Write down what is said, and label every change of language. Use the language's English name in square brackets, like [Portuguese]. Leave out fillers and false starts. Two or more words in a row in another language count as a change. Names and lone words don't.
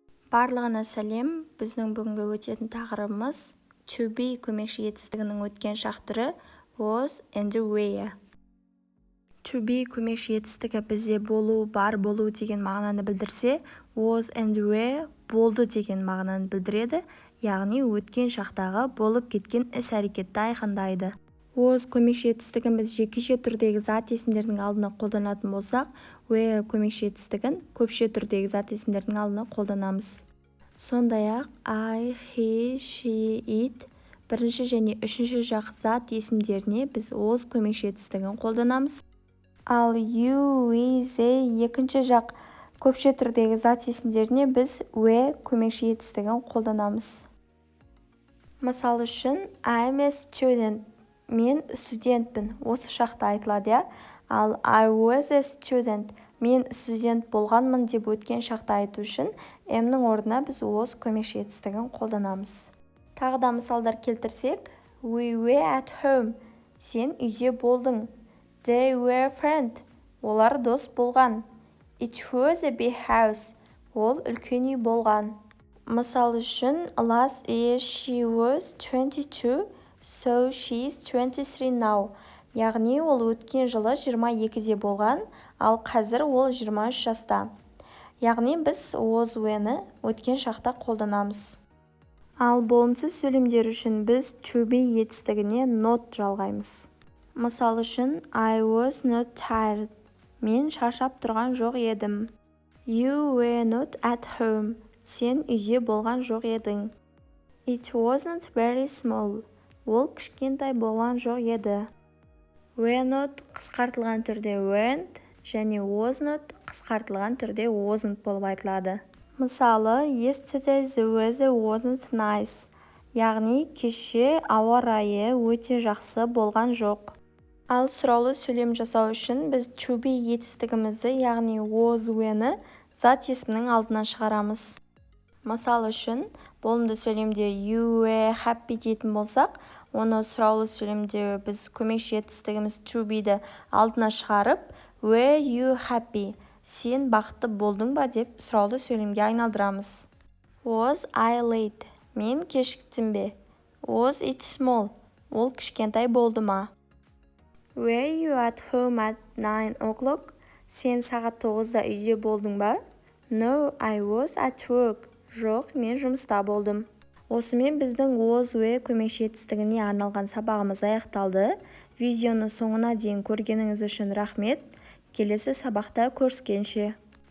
[Kazakh] Барлығына сәлем. Біздің бүгінгі өтетін тақырыбымыз [English] to be [Kazakh] көмекші етістігінің өткен шақ түрі [English] was and were. To be [Kazakh] көмекші етістігі бізде болу, бар болу деген мағынаны білдірсе, [English] was and were [Kazakh] болды деген мағынаны білдіреді, яғни өткен шақтағы болып кеткен іс-әрекетті айқындайды. Was көмекші етістігін біз жекеше түрдегі зат есімдердің алдына қолданатын болсақ, were көмекші етістігін көпше түрдегі зат есімдердің алдына қолданамыз. Сондай-ақ [English] I, he, she, it [Kazakh] бірінші және үшінші жақ зат есімдеріне біз was көмекші етістігін қолданамыз. Ал [English] you, we, they [Kazakh] екінші жақ көпше түрдегі зат есімдеріне біз were көмекші етістігін қолданамыз. Мысал үшін, [English] I'm a student. [Kazakh] Мен студентпін. Осы шақта айтылады, я. [English] Ал I was a student. [Kazakh] Мен студент болғанмын деп өткен шақта айту үшін M-нің орнына біз was көмекші етістігін қолданамыз. Тағы да мысалдар келтірсек, [English] we were at home. [Kazakh] Сен үйде болдың. [English] They were friends. [Kazakh] Олар дос болған. [English] It was a big house. [Kazakh] Ол үлкен үй болған. Мысал үшін, [English] last year she was 22. So she's 23 now. [Kazakh] Яғни ол өткен жылы 22-де болған, ал қазір ол 23 жаста. Яғни біз [English] was were- [Kazakh] ні өткен шақта қолданамыз. Ал болымсыз сөйлемдер үшін біз [English] to be [Kazakh] етістігіне not жалғаймыз. Мысал үшін, [English] I was not tired. [Kazakh] Мен шаршап тұрған жоқ едім. [English] You were not at home. [Kazakh] Сен үйде болған жоқ едің. [English] It wasn't very small. [Kazakh] Ол кішкентай болған жоқ еді. [English] Were not [Kazakh] қысқартылған түрде weren't және [English] was not [Kazakh] қысқартылған түрде wasn't болып айтылады. Мысалы, [English] yesterday the weather wasn't nice. [Kazakh] Яғни кеше ауа райы өте жақсы болған жоқ. Ал сұраулы сөйлем жасау үшін біз [English] to be [Kazakh] етістігімізді, яғни [English] was were- [Kazakh] ні зат есімнің алдына шығарамыз. Мысал үшін, болымды сөйлемде [English] you were happy [Kazakh] дейтін болсақ, оны сұраулы сөйлемде біз көмекші етістігіміз [English] to be- [Kazakh] ді алдына шығарып, [English] were you happy? [Kazakh] Сен бақытты болдың ба деп сұраулы сөйлемге айналдырамыз. [English] Was I late? [Kazakh] Мен кешіктім бе? [English] Was it small? [Kazakh] Ол кішкентай болды ма? [English] Were you at home at 9 o'clock? [Kazakh] Сен сағат 9-да үйде болдың ба? [English] No, I was at work. [Kazakh] Жоқ, мен жұмыста болдым. Осымен біздің [English] was were [Kazakh] көмекші етістігіне арналған сабағымыз аяқталды. Видеоны соңына дейін көргеніңіз үшін рахмет. Келесі сабақта көріскенше.